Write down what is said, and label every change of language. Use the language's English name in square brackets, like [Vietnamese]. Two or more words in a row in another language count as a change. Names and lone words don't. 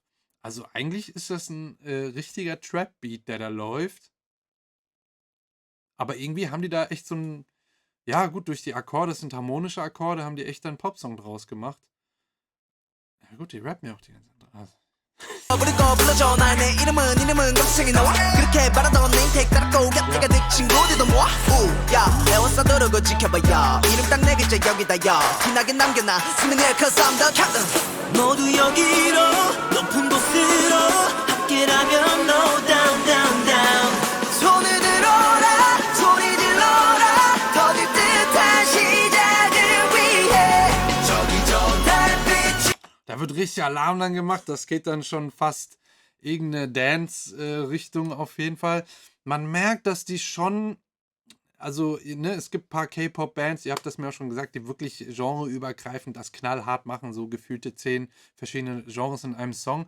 [German] Also eigentlich ist das ein richtiger Trap-Beat, der da läuft, aber irgendwie haben die da echt so ein, ja gut, durch die Akkorde, das sind harmonische Akkorde, haben die echt einen Popsong draus gemacht. Ja gut, die rappen ja auch die ganze Zeit. [Korean] 부르고 불러줘 날 내 이름은 검색이 나와 그렇게 바라던 내 인택 따랐고 곁에가 네 친구들도 모아 우야 배웠어 누르고 지켜봐요 이름 딱 내 글자 여기다 요 티나게 남겨놔 스미네 [English] cause I'm the captain [Korean] 모두 여기로 높은 곳으로 함께라면 [English] no down down down [Korean] 손을 들어라 소리 질러라 터질 듯한 시작을 위해 저기 저 달빛이 [German] Da wird richtig Alarm dann gemacht. Das geht dann schon fast irgendeine Dance-Richtung auf jeden Fall. Man merkt, dass die schon, also ne, es gibt ein paar K-Pop-Bands, ihr habt das mir auch schon gesagt, die wirklich genreübergreifend das knallhart machen, so gefühlte 10 verschiedene Genres in einem Song.